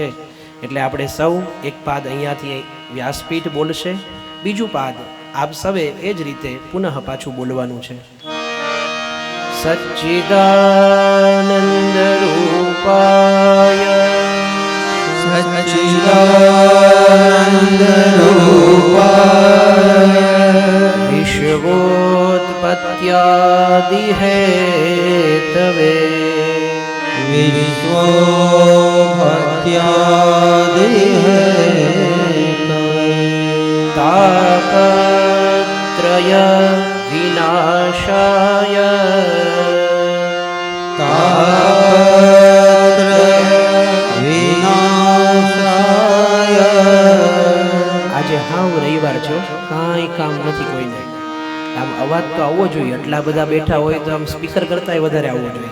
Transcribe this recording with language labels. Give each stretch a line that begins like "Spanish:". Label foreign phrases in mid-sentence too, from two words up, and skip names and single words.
Gujarati: એટલે આપણે સૌ એક પાદ અહીંયાથી વ્યાસપીઠ બોલશે, બીજું પાદ આપ સૌએ એ જ રીતે પુનઃ પાછું બોલવાનું છે.
Sanskrit: सच्चिदानन्द रूपाय सच्चिदानन्द रूपाय विश्वोत्पत्यादि हेतवे विश्वोत्पत्यादि हेतवे तापत्रय विनाशाय
Gujarati: આજે હાવ રવિવાર છો, કાંઈ કામ નથી કોઈને. આમ અવાજ તો આવવો જોઈએ, એટલા બધા બેઠા હોય તો આમ સ્પીકર કરતાંય વધારે આવવો જોઈએ.